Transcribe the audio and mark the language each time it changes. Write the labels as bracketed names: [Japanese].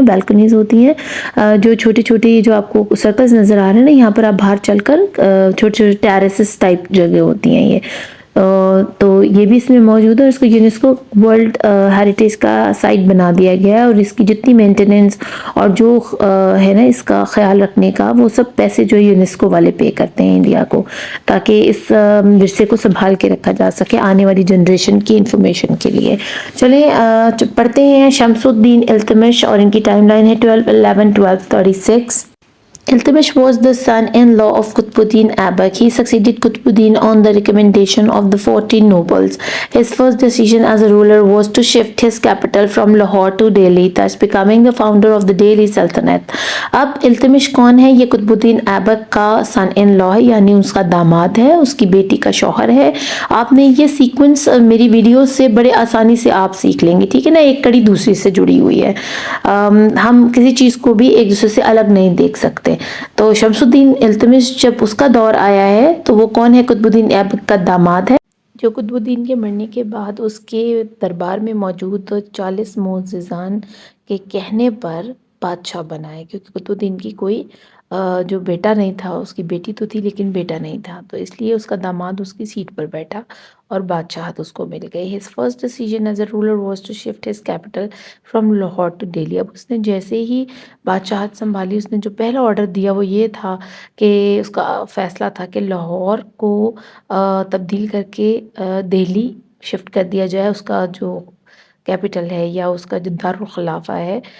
[Urdu] بالکنیز ہوتی ہیں جو چھوٹی چھوٹی جو آپ کو سرکلز نظر آ رہے ہیں نا یہاں پر آپ باہر چل کر چھوٹے چھوٹے ٹیریسز ٹائپ جگہ ہوتی ہیں یہ تو یہ بھی اس میں موجود ہے اور اس کو یونیسکو ورلڈ ہیریٹیج کا سائٹ بنا دیا گیا ہے اور اس کی جتنی مینٹیننس اور جو ہے نا اس کا خیال رکھنے کا وہ سب پیسے جو یونیسکو والے پے کرتے ہیں انڈیا کو تاکہ اس ورثے کو سنبھال کے رکھا جا سکے آنے والی جنریشن کی انفارمیشن کے لیے. چلیں پڑھتے ہیں شمس الدین التمش اور ان کی ٹائم لائن ہے 12/11/1236. [English] Iltutmish was the son-in-law of Qutbuddin Aibak. He succeeded Qutbuddin on the recommendation of the 14 nobles. His first decision as a ruler was to shift his capital from Lahore to Delhi, thus becoming the founder of the Delhi Sultanate. [Urdu] اب التمش کون ہے؟ یہ قطب الدین ایبک کا سن ان لا ہے یعنی اس کا داماد ہے، اس کی بیٹی کا شوہر ہے. آپ نے یہ سیکوینس میری ویڈیو سے بڑے آسانی سے آپ سیکھ لیں گے، ٹھیک ہے نا، ایک کڑی دوسری سے جڑی ہوئی ہے. ہم کسی چیز کو بھی ایک دوسرے سے الگ نہیں دیکھ سکتے. تو شمس الدین التمش جب اس کا دور آیا ہے تو وہ کون ہے؟ قطب الدین ایبک کا داماد ہے جو قطب الدین کے مرنے کے بعد اس کے دربار میں موجود 40 معززان کے کہنے پر بادشاہ بنا ہے، کیونکہ قطب الدین کی کوئی جو بیٹا نہیں تھا، اس کی بیٹی تو تھی لیکن بیٹا نہیں تھا، تو اس لیے اس کا داماد اس کی سیٹ پر بیٹھا اور بادشاہت اس کو مل گئی. [English] His first decision as a ruler was to shift his capital from Lahore to Delhi. [Urdu] اب اس نے جیسے ہی بادشاہت سنبھالی اس نے جو پہلا آرڈر دیا وہ یہ تھا کہ اس کا فیصلہ تھا کہ لاہور کو تبدیل کر کے دہلی شفٹ کر دیا جائے، اس کا جو کیپٹل ہے یا اس کا جو دارالخلافہ ہے.